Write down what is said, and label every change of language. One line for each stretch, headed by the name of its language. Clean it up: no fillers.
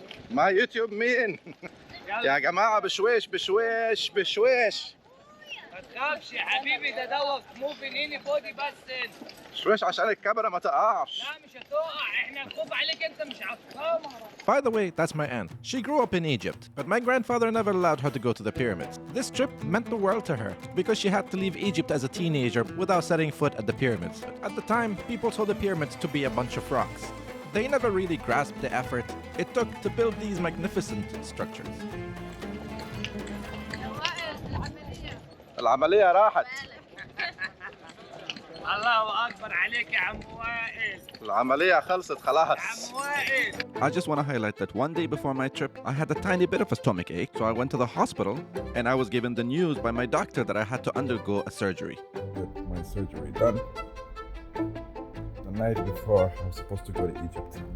English: My YouTube
Arabic: مين؟ يا جماعة بشويش بشويش بشويش. ما تخافش يا حبيبي، ده
English: دوت موفين اني بودي
Arabic: بس. شويش عشان الكاميرا ما تقعش. لا مش هتقع، احنا نخوف عليك انت مش على الكاميرا.
English: By the way, that's my aunt. She grew up in Egypt, but my grandfather never allowed her to go to the pyramids. This trip meant the world to her because she had to leave Egypt as a teenager without setting foot at the pyramids. At the time, people saw the pyramids to be a bunch of rocks. They never really grasped the effort it took to build these magnificent structures.
Arabic: العملية راحت. الله اكبر عليك يا عم وائل. العملية خلصت خلاص. عم وائل.
English: I just want to highlight that one day before my trip, I had a tiny bit of a stomach ache, so I went to the hospital and I was given the news by my doctor that I had to undergo a surgery. Get my surgery done. The night before, I was supposed to go to Egypt.